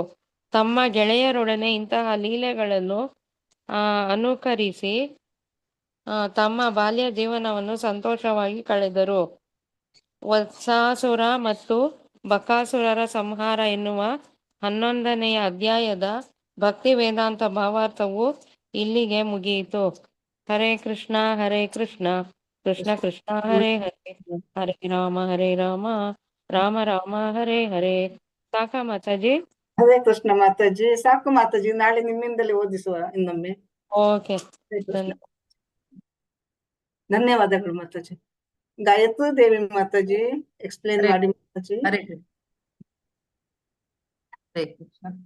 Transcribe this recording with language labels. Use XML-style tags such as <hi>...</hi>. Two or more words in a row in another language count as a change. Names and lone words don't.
<kn>ತಮ್ಮ ಗೆಳೆಯರೊಡನೆ ಇಂತಹ ಲೀಲೆಗಳನ್ನು ಅನುಕರಿಸಿ ತಮ್ಮ ಬಾಲ್ಯ ಜೀವನವನ್ನು ಸಂತೋಷವಾಗಿ ಕಳೆದರು. ವತ್ಸಾಸುರ ಮತ್ತು ಬಕಾಸುರರ ಸಂಹಾರ ಎನ್ನುವ 11ನೇ ಅಧ್ಯಾಯದ ಭಕ್ತಿ ವೇದಾಂತ ಭಾವಾರ್ಥವು ಇಲ್ಲಿಗೆ ಮುಗಿಯಿತು.</kn> <sa>ಹರೇ ಕೃಷ್ಣ ಕೃಷ್ಣ ಕೃಷ್ಣ ಹರೇ ಹರೇ, ಹರೇ ರಾಮ ರಾಮ ರಾಮ ಹರೇ ಹರೇ.</sa> <kn>ಸಾಕ ಮಾತಾಜಿ?</kn> <sa>ಹರೇ ಕೃಷ್ಣ</sa> <kn>ಮಾತಾಜಿ. ಸಾಕು ಮಾತಾಜಿ, ನಾಳೆ ನಿಮ್ಮಿಂದಲೇ ಓದಿಸುವ ಇನ್ನೊಮ್ಮೆ. ಓಕೆ, ಧನ್ಯವಾದಗಳು ಮಾತಾಜಿ. ಗಾಯತ್ರಿ ದೇವಿ ಮಾತಾಜಿ ಎಕ್ಸ್ಪ್ಲೇನ್ ಮಾಡಿ ಮಾತಾಜಿ.</kn> <sa>ಹರೇ ಕೃಷ್ಣ.</sa>